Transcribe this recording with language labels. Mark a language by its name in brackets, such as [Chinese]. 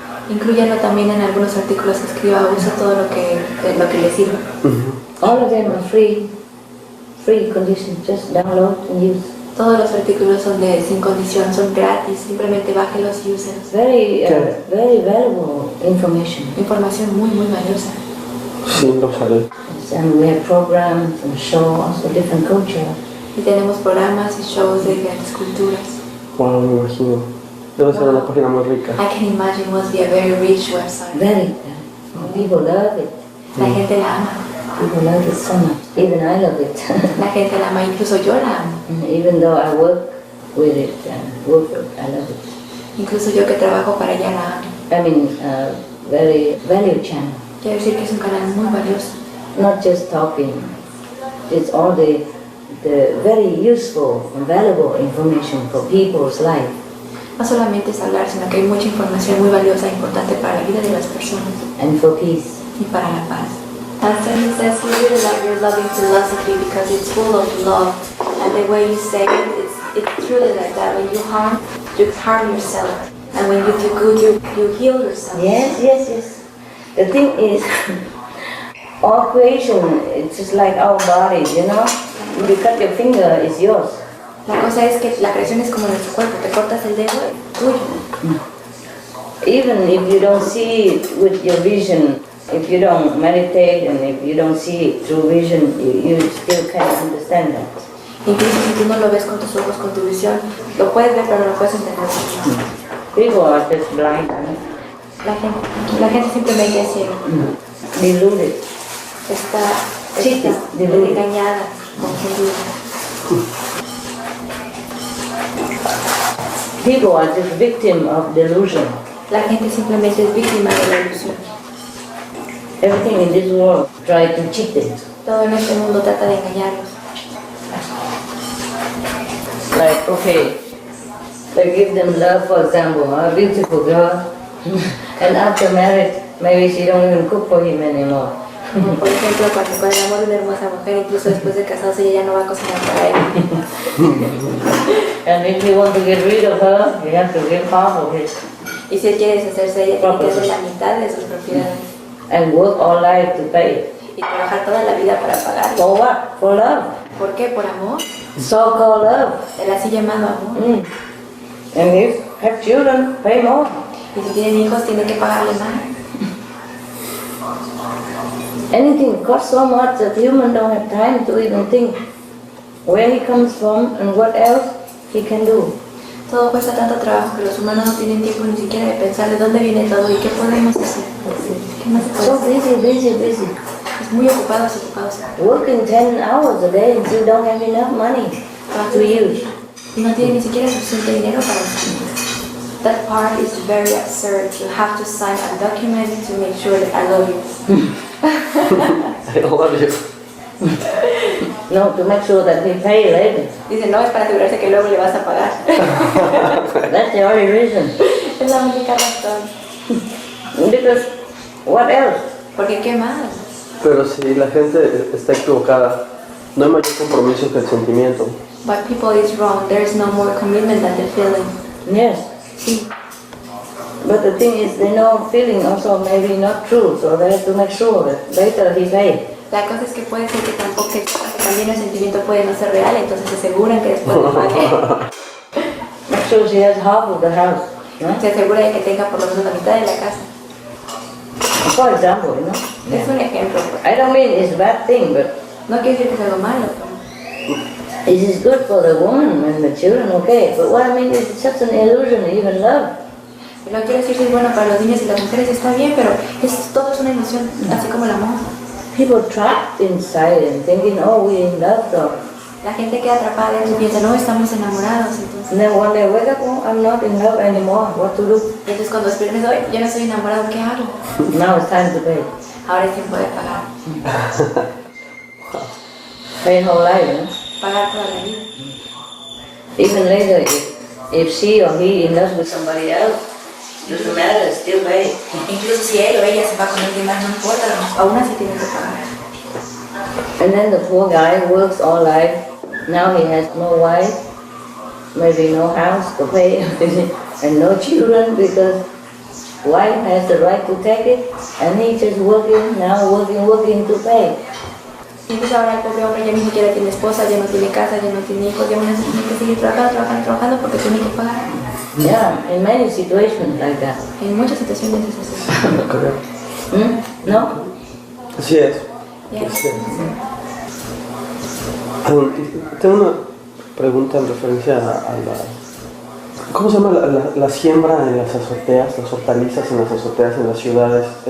[Spanish] Incluyendo también en algunos artículos que escriba, uso todo lo que le sirva. [English] All of them are free condition. Just download and use. [Spanish] Todos los artículos son sin condición, son gratis, simplemente bájelos y úselos. [English] Very valuable information. [Spanish] Información muy valiosa. Sí, lo usaré. [English] And we have programs and shows, also different culture. [Spanish] Y tenemos programas y shows de diferentes culturas. Wow, me imagino. Debe ser una página muy rica. [English] I can imagine it must be a very rich website. Very. People love it. [Spanish] La gente la ama. [English] People love it so much. Even I love it. [Spanish] La gente la ama, incluso yo la amo. [English] Even though I work with it and work with it, I love it. [Spanish] Incluso yo que trabajo para ella la amo. [English] I mean, very value channel. [Spanish] Quiero decir que es un canal muy valioso. [English] Not just talking. It's all the very useful and valuable information for people's life. [Spanish] No solamente es hablar, sino que hay mucha información muy valiosa e importante para la vida de las personas. [English] And for peace. [Spanish] Y para la paz. [English] Pastor, he says he really like your loving philosophy because it's full of love, and the way you say it, it's truly like that. When you harm yourself, and when you do good, you heal yourself. Yes. The thing is, all creation, it's just like our bodies, you know? If you cut your finger, it's yours. [Spanish] La cosa es que la creación es como nuestro cuerpo, te cortas el dedo, tuyo. [English] Even if you don't see it with your vision, if you don't meditate and if you don't see it through vision, you still can't understand that. [Spanish] Incluso si tú no lo ves con tus ojos, con tu visión, lo puedes ver pero no lo puedes entender. [English] People are just blind, right? [Spanish] La gente simplemente es ciega. [English] Deluded. [Spanish] Está engañada, confundida. [English] People are just victim of delusion. [Spanish] La gente simplemente es víctima de la ilusión. [English] Everything in this world try to cheat them. [Spanish] Todo en este mundo trata de engañarlos. [English] Like, okay, they give them love, for example, a beautiful girl, and after marriage, maybe she don't even cook for him anymore. [Spanish] Por ejemplo, cuando con el amor de una hermosa mujer, incluso después de casados, ella ya no va a cocinar para él. [English] And if you want to get rid of her, you have to give half of it. [Spanish] Y si él quiere deshacerse de ella, tiene que hacer la mitad de sus propiedades. [English] And work all life to pay. [Spanish] Y trabajar toda la vida para pagar. [English] For what? For love. [Spanish] ¿Por qué? Por amor. [English] So-called love. [Spanish] El así llamado amor. [English] And if you have children, pay more. [Spanish] Y si tienen hijos, tiene que pagarle más. [English] Anything costs so much that humans don't have time to even think where he comes from and what else he can do. [Spanish] Todo cuesta tanto trabajo que los humanos no tienen tiempo ni siquiera de pensar de dónde viene todo y qué podemos hacer. ¿Qué más se puede [English] So [Spanish] hacer? [English] busy. [Spanish] Es muy ocupados. [English] Working 10 hours a day and still don't have enough money to use. [Spanish] Y no tienen ni siquiera suficiente dinero para usar. [English] That part is very absurd. You have to sign a document to make sure that I love you. I love you. No, to make sure that he pay later. [Spanish] Dice, no, es para asegurarse que luego le vas a pagar. [English] That's the only reason. [Spanish] Es la única razón. [English] Because what else? [Spanish] Porque ¿qué más? Pero si la gente está equivocada, no hay mayor compromiso que el sentimiento. [English] But people is wrong. There is no more commitment than the feeling. Yes. [Spanish] Sí. [English] But the thing is, they know feeling also maybe not true, so they have to make sure that later he pay. [Spanish] La cosa es que puede ser que también el sentimiento puede no ser real, entonces se aseguran que después le pague. [English] Make sure she has half of the house. [Spanish] ¿No? Se asegura de que tenga por lo menos la mitad de la casa. [English] For example, you know. [Spanish] Es un ejemplo. [English] I don't mean it's a bad thing, but [Spanish] No quiere decir que es algo malo. [English] it is good for the woman and the children, okay. But what I mean is it's just an illusion, even love. [Spanish] No quiero decir si es bueno para los niños y las mujeres, está bien, pero todo es una ilusión, así como el amor. [English] People trapped inside and thinking, oh, we're in love, though. [Spanish] La gente queda atrapada dentro y piensa, no, estamos enamorados, entonces. [English] And then one day wake up, oh, I'm not in love anymore. What to do? [Spanish] Entonces cuando despiertes hoy, yo no estoy enamorado, ¿qué hago? [English] Now it's time to pay. [Spanish] Ahora es tiempo de pagar. [English] Pay whole life, you know? [Spanish] Pagar toda la vida. [English] Even later, if she or he in love with somebody else, doesn't matter, still pay. [Spanish] Incluso si él o ella se va con alguien más, no importa, aún así tienen que pagar. [English] And then the poor guy works all life. Now he has no wife, maybe no house to pay, and no children because wife has the right to take it, and he just working, now working to pay. [Spanish] Incluso ahora el pobre hombre ya ni siquiera tiene esposa, ya no tiene casa, ya no tiene hijos, ya aún así tiene que seguir trabajando porque tiene que pagar. [English] Yeah, in many situations like that. [Spanish] En muchas situaciones es así. No? Así es. [English] Yeah. [Spanish] Así es. Tengo una pregunta en referencia a la... ¿Cómo se llama la siembra en las azoteas, las hortalizas en las azoteas en las ciudades?